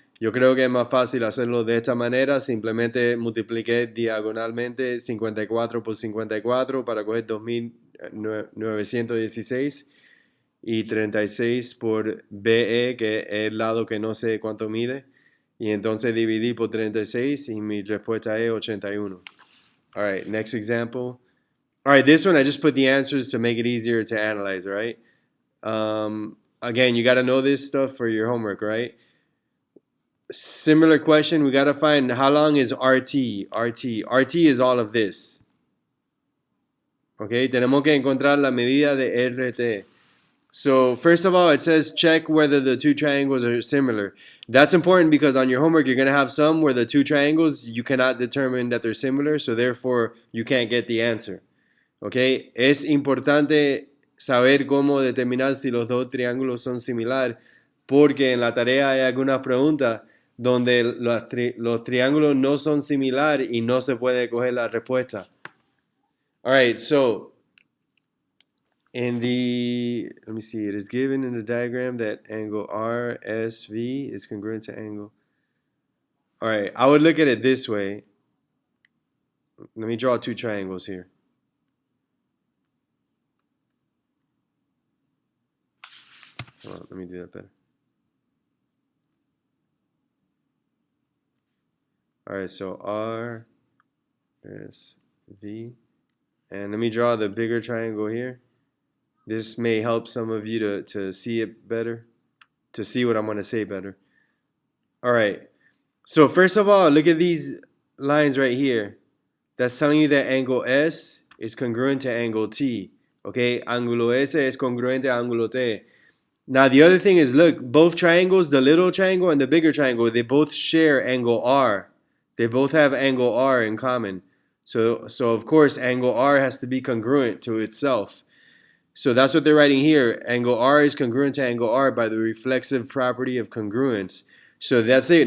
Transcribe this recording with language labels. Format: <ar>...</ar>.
<es>Yo creo que es más fácil hacerlo de esta manera. Simplemente multipliqué diagonalmente 54 por 54 para coger 2.916 y 36 por BE, que es el lado que no sé cuánto mide. Y entonces dividí por 36 y mi respuesta es 81.</es> <en>All right, next example. All right, this one I just put the answers to make it easier to analyze, all right? Again, you got to know this stuff for your homework, right? Similar question, we got to find how long is RT. RT is all of this.</en> <es>Okay, tenemos que encontrar la medida de RT.</es> <en>So first of all, it says check whether the two triangles are similar. That's important because on your homework, you're going to have some where the two triangles, you cannot determine that they're similar, so therefore you can't get the answer. Okay?</en> <es>Es importante saber cómo determinar si los dos triángulos son similares, porque en la tarea hay algunas preguntas donde los triángulos no son similares y no se puede coger la respuesta.</es> <en>All right, so let me see, it is given in the diagram that angle RSV is congruent to angle. All right, I would look at it this way. Let me draw two triangles here. Hold on, let me do that better. All right, so RSV. And let me draw the bigger triangle here. This may help some of you to see it better, to see what I'm going to say better. All right. So first of all, look at these lines right here. That's telling you that angle S is congruent to angle T. Okay?</en> <es>Ángulo S es congruente a ángulo T.</es> <en>Now the other thing is, look, both triangles, the little triangle and the bigger triangle, they both share angle R. They both have angle R in common. So of course, angle R has to be congruent to itself. So that's what they're writing here. Angle R is congruent to angle R by the reflexive property of congruence. So that's it.</en>